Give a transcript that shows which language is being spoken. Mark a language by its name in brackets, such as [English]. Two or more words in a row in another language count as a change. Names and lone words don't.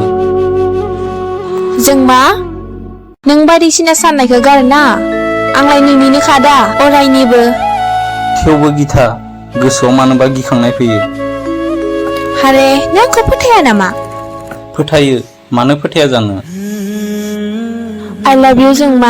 [Bodo] जोंमा, नों बायदिसिना साननायखौ गारना, आंलाय नोंनिनो खादा अरायनिबो। थेवबो गिता, गोसोआव मानोबा गिखांनाय फैयो। आरे नों आंखौ फोथाया नामा? फोथायो, मानो फोथाया जानो। [English] I love you जोंमा।